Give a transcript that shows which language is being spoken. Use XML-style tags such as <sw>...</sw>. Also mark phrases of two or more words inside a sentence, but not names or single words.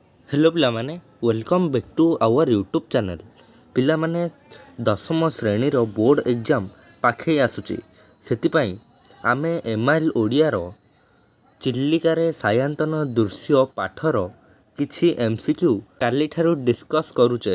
<en>Hello पिलामाने welcome back to our YouTube channel।</en> <or>ପିଲାମାନେ ଦଶମ ଶ୍ରେଣୀର</or> <en>board exam</en> <or>ପାଖେ ଆସୁଛି ସେଥିପାଇଁ ଆମେ MIL ଓଡ଼ିଆର ଚିଲିକାର ସାୟନ୍ତନ ଦୃଶ୍ୟ ପାଠର କିଛି MCQ କାଲି ଠାରୁ discuss କରୁଛେ।</or>